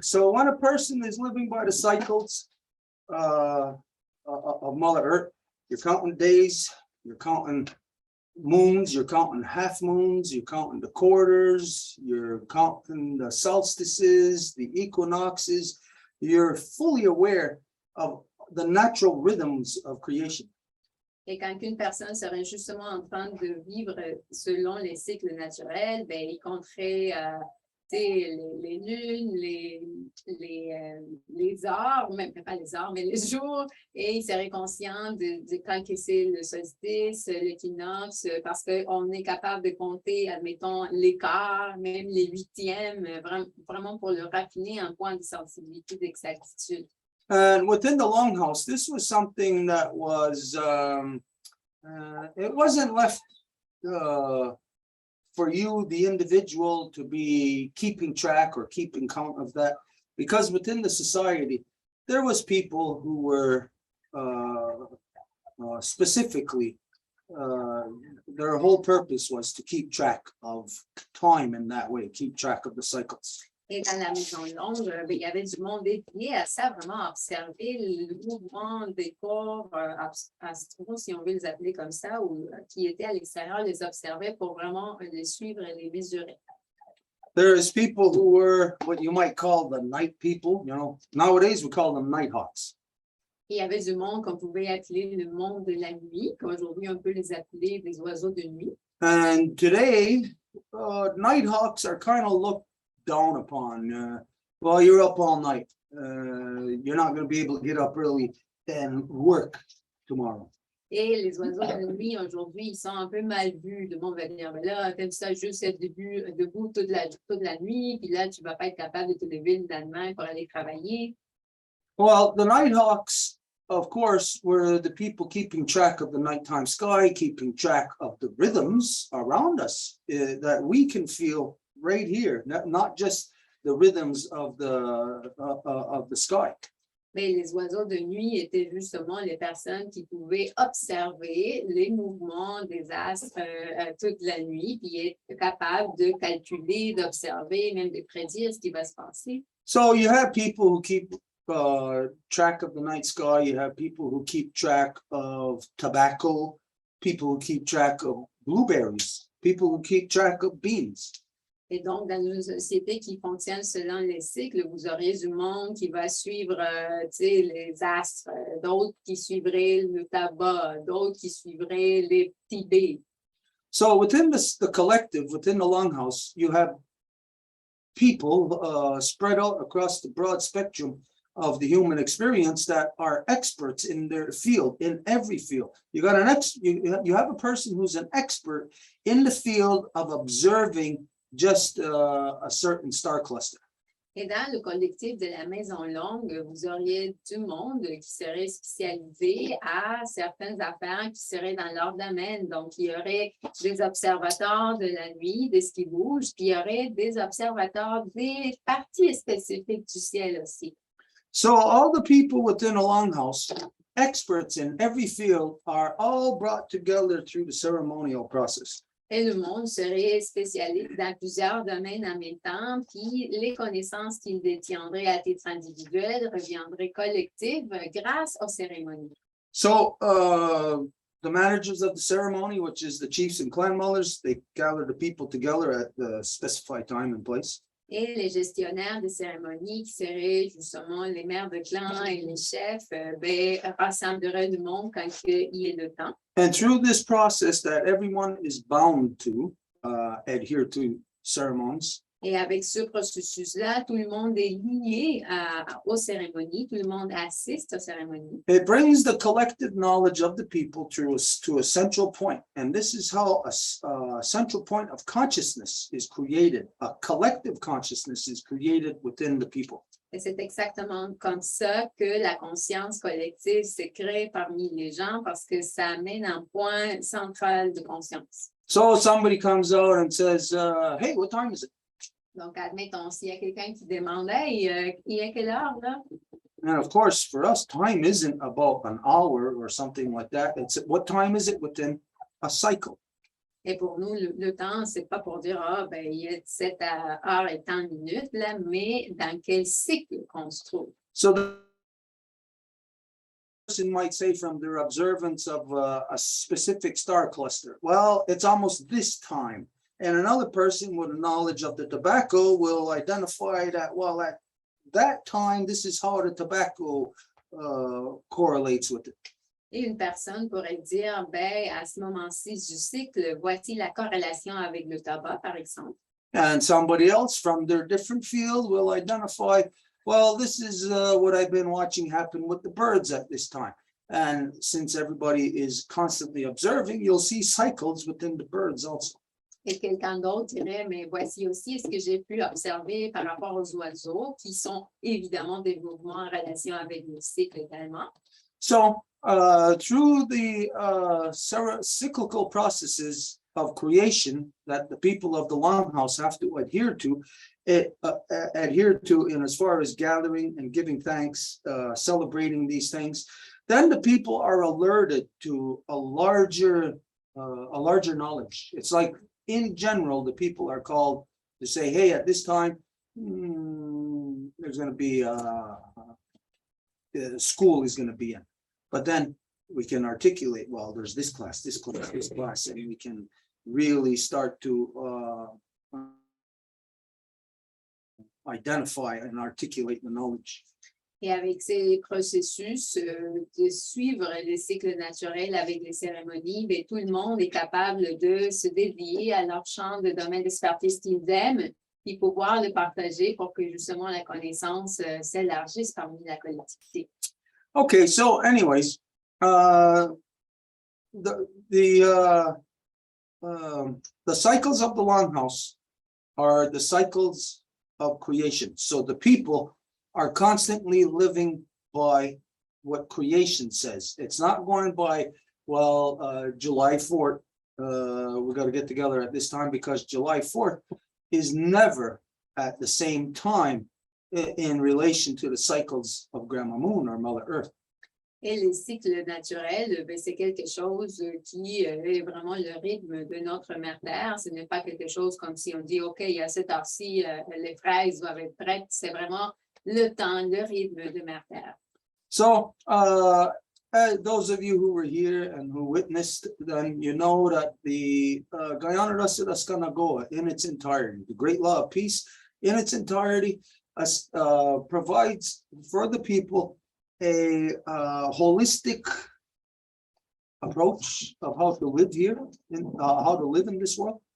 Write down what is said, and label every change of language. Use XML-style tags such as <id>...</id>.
<en>So when a person is living by the cycles of Mother Earth, you're counting days, you're counting moons, you're counting half moons, you're counting the quarters, you're counting the solstices, the equinoxes. You're fully aware of the natural rhythms of creation.</en> <fr>Et quand une personne serait justement en train de vivre selon les cycles naturels, ben, il compterait les lunes, les heures, même pas les heures, mais les jours, et il serait conscient de quand c'est le solstice, l'équinoxe, parce qu'on est capable de compter, admettons, les quarts, même les huitièmes, vraiment pour le raffiner en point de sensibilité, d'exactitude.</fr> <en>And within the longhouse, this was something that was, it wasn't left for you, the individual, to be keeping track or keeping count of that, because within the society, there was people who were specifically, their whole purpose was to keep track of time in that way, keep track of the cycles.</en> <fr>Et dans la maison longue, ben, il y avait du monde dédié à ça, vraiment observer le mouvement des corps astraux, si on veut les appeler comme ça, ou qui étaient à l'extérieur, les observaient pour vraiment les suivre et les mesurer.</fr> <en>There's people who were what you might call the night people, you know, nowadays we call them nighthawks.</en> <fr>Et il y avait du monde qu'on pouvait appeler le monde de la nuit, qu'aujourd'hui on peut les appeler des oiseaux de nuit.</fr> <en>And today, nighthawks are kind of looked down upon. Well, you're up all night. You're not going to be able to get up early and work tomorrow.</en> <fr>Et les oiseaux de nuit, aujourd'hui, ils sont un peu mal vus. Le monde va dire, ben là, t'aimes ça juste être debout toute la nuit, puis là, tu vas pas être capable de te lever le lendemain pour aller travailler.</fr> <en>Well, the nighthawks, of course, were the people keeping track of the nighttime sky, keeping track of the rhythms around us that we can feel right here, not just the rhythms of the sky.</en> <fr>Mais les oiseaux de nuit étaient justement les personnes qui pouvaient observer les mouvements des astres toute la nuit, puis être capables de calculer, d'observer, même de prédire ce qui va se passer.</fr> <en>So you have people who keep track of the night sky. You have people who keep track of tobacco, people who keep track of blueberries, people who keep track of beans.</en> <fr>Et donc, dans une société qui fonctionne selon les cycles, vous auriez du monde qui va suivre les astres, d'autres qui suivraient le tabac, d'autres qui suivraient les petits baies.</fr> <en>So within the collective, within the longhouse, you have people spread out across the broad spectrum of the human experience that are experts in their field, in every field. You got you have a person who's an expert in the field of observing just a certain star cluster.</en> <fr>Et dans le collectif de la Maison Longue, vous auriez du monde qui serait spécialisé à certaines affaires qui seraient dans leur domaine. Donc, il y aurait des observateurs de la nuit, de ce qui bouge, puis il y aurait des observateurs des parties spécifiques du ciel aussi.</fr> <en>So all the people within a longhouse, experts in every field, are all brought together through the ceremonial process.</en> <fr>Et le monde serait spécialiste dans plusieurs domaines en même temps, puis les connaissances qu'il détiendrait à titre individuel reviendraient collectives grâce aux cérémonies.</fr> <en>So the managers of the ceremony, which is the chiefs and clan mothers, they gather the people together at the specified time and place.</en> <fr>Et les gestionnaires des cérémonies, qui seraient justement les maires de clan et les chefs, rassembleraient du monde quand il est le temps.</fr> <en>And through this process that everyone is bound to adhere to ceremonies.</en> <fr>Et avec ce processus-là, tout le monde est lié aux cérémonies, tout le monde assiste aux cérémonies.</fr> <en>It brings the collective knowledge of the people to a central point. And this is how a central point of consciousness is created. A collective consciousness is created within the people.</en> <fr>Et c'est exactement comme ça que la conscience collective se crée parmi les gens parce que ça amène un point central de conscience.</fr> <en>So somebody comes out and says, hey, what time is it?</en> <fr>Donc, admettons, s'il y a quelqu'un qui demande, hey, il est quelle heure, là?</fr> <en>And of course, for us, time isn't about an hour or something like that. It's what time is it within a cycle?</en> <fr>Et pour nous, le temps, c'est pas pour dire, ben, il est 7 heures et tant minutes, là, mais dans quel cycle qu'on se trouve?</fr> <en>So the person might say from their observance of a specific star cluster, well, it's almost this time. And another person with knowledge of the tobacco will identify that, well, at that time, this is how the tobacco correlates with it.</en> <fr>Et une personne pourrait dire, ben, à ce moment-ci du cycle, voici la corrélation avec le tabac, par exemple.</fr> <en>And somebody else from their different field will identify, well, this is what I've been watching happen with the birds at this time. And since everybody is constantly observing, you'll see cycles within the birds also.</en> <fr>Et quelqu'un d'autre dirait, mais voici aussi ce que j'ai pu observer par rapport aux oiseaux, qui sont évidemment des mouvements en relation avec le cycle également.</fr> <en>So through the cyclical processes of creation that the people of the longhouse have to adhere to in as far as gathering and giving thanks, celebrating these things, then the people are alerted to a larger knowledge. It's like, in general, the people are called to say, hey, at this time, there's gonna be the school is gonna be in. But then we can articulate, well, there's this class, this class, this class, and we can really start to identify and articulate the knowledge.</en> <fr>Et avec ces processus de suivre les cycles naturels avec les cérémonies, bien, tout le monde est capable de se dédier à leur champ de domaine d'expertise qu'ils aiment, puis pouvoir le partager pour que justement la connaissance s'élargisse parmi la collectivité.</fr> <en>Okay, so anyways, the cycles of the longhouse are the cycles of creation. So the people are constantly living by what creation says. It's not going by, well, July 4th, we got to get together at this time, because July 4th is never at the same time in relation to the cycles of Grandma Moon or Mother Earth.</en> <fr>Et les cycles naturels, ben, c'est quelque chose qui est vraiment le rythme de notre mère Terre. Ce n'est pas quelque chose comme si on dit, OK, à cette heure-ci, les fraises doivent être prêtes. C'est vraiment le temps, le rythme de mère Terre.</fr> <en>So, those of you who were here and who witnessed, then you know that the Guyana Rasudaskanagua in its entirety, the Great Law of Peace in its entirety, provides for the people a holistic approach of how to live here, how to live in this world.</en>